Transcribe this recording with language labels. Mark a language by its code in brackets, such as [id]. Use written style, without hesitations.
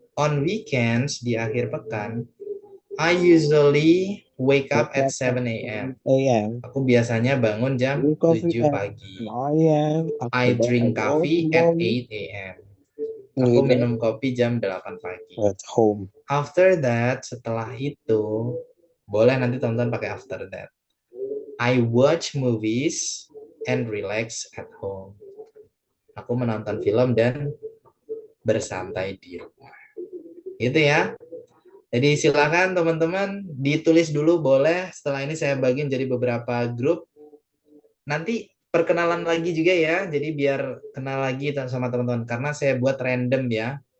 [en] On weekends [id] di akhir pekan, [en] I usually wake up at 7 a.m. [id] Aku biasanya bangun jam 7 pagi. [en] I drink coffee at 8 a.m. [id] Aku minum kopi jam 8 pagi. [en] After that, [id] setelah itu, boleh nanti tonton pakai [en] after that. I watch movies and relax at home. [id] Aku menonton film dan bersantai di rumah. Gitu ya. Jadi silakan teman-teman ditulis dulu boleh. Setelah ini saya bagiin jadi beberapa grup. Nanti perkenalan lagi juga ya. Jadi biar kenal lagi sama teman-teman. Karena saya buat random ya.